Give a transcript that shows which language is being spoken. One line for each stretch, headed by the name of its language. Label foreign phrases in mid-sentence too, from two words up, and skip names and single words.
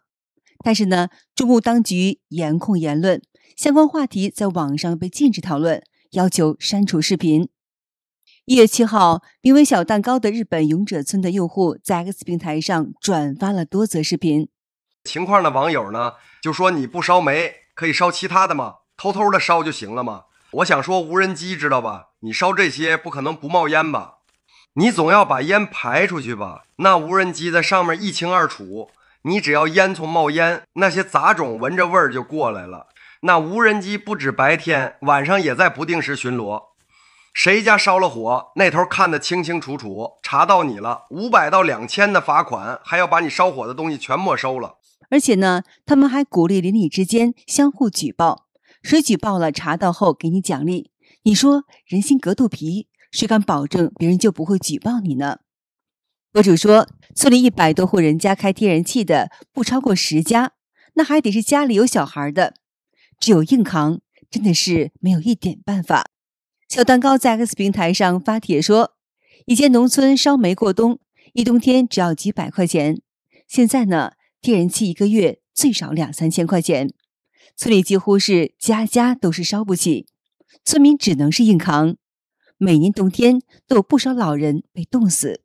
Chinese: 但是呢，中共當局嚴控言論，相關話題在網上被禁止討論，要求刪除視頻。1月7號，名為小蛋糕的日本勇者村的用戶在 X 平台上轉發了多則視頻。情況的網友呢，就說你不燒煤，可以燒其他的嗎？偷偷的燒就行了嗎？我想說無人機知道吧？你燒這些不可能不冒煙吧？你總要把煙排出去吧？那無人機在上面一清二楚，你只要烟囱冒烟，那些雜種聞着味兒就過來了。那無人機不止白天，晚上也在不定時巡邏。誰家燒了火，那頭看得清清楚楚，查到你了，500到2000的罰款，還要把你燒火的東西全沒收了。而且呢，他們還鼓勵鄰里之間相互舉報，誰舉報了查到後給你獎勵。你說人心隔肚皮，誰敢保證別人就不會舉報你呢？博主說，村裡100多戶人家開天然氣的不超過10家，那還得是家裡有小孩的，只有硬扛，真的是沒有一點辦法。小蛋糕在 X 平台上發帖說，以前農村燒煤過冬，一冬天只要幾百塊錢，現在呢，天然氣1個月最少2-3千塊錢，村裡幾乎是家家都是燒不起，村民只能是硬扛。每年冬天都有不少老人被凍死。